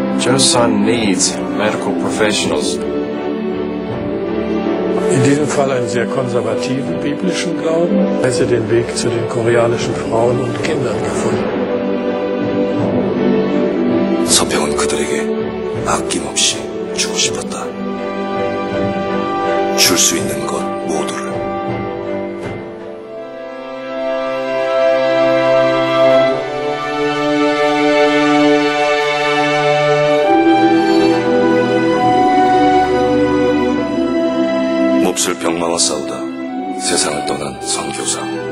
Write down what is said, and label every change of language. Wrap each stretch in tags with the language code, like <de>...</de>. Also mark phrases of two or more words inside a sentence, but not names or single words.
<en>Her son needs medical professionals.</en> <de>In diesem Fall einen sehr konservativen biblischen Glauben, weil sie den Weg zu den koreanischen Frauen und Kindern gefunden.</de> <ko>서평은 그들에게 아낌없이 주고 싶었다. 줄 수 있는 것 모두를. 몹쓸 병마와 싸우다 세상을 떠난 선교사.</ko>